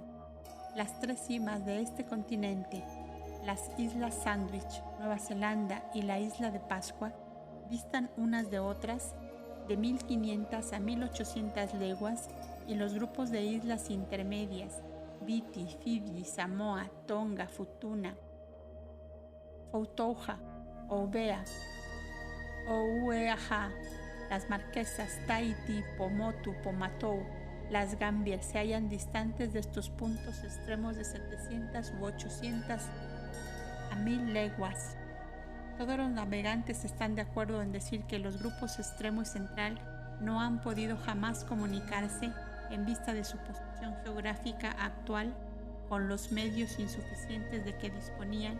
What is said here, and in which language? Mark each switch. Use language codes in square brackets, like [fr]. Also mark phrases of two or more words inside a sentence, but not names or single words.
[es] Las tres cimas de este continente, las Islas Sandwich, Nueva Zelanda y la Isla de Pascua, distan unas de otras de 1500 a 1800 leguas, y los grupos de islas intermedias, Viti, Fiji, Samoa, Tonga, Futuna, Foutouja, Ouvea, Oueaja, las Marquesas, Tahití, Pomotu, Pomatou, las Gambier, se hallan distantes de estos puntos extremos de 700 u 800 a 1000 leguas. Todos los navegantes están de acuerdo en decir que los grupos extremo y central no han podido jamás comunicarse, en vista de su posición geográfica actual, con los medios insuficientes de que disponían.